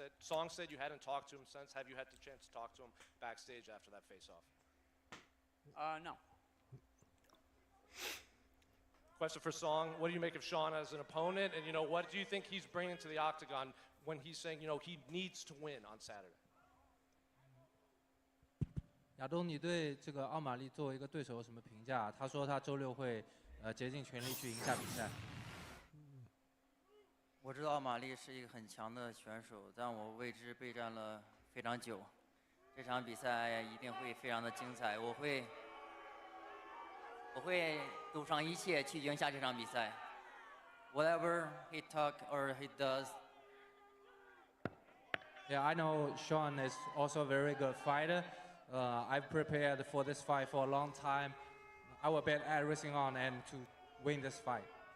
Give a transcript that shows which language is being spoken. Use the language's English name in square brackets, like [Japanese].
[English] Song said you hadn't talked to him since. Have you had the chance to talk to him backstage after that face-off? No. Question for Song. What do you make of Sean as an opponent? And, what do you think he's bringing to the octagon when he's saying, he needs to win on Saturday? [Chinese] 亚东，你对这个奥马利作为一个对手有什么评价？他说他周六会竭尽全力去赢下比赛。我知道奥马利是一个很强的选手，但我为之备战了非常久。这场比赛一定会非常的精彩，我会赌上一切去赢下这场比赛。 [English] Whatever he talk or he does. Yeah, I know Sean is also a very good fighter. I've prepared for this fight for a long time. I will bet everything on and to win this fight.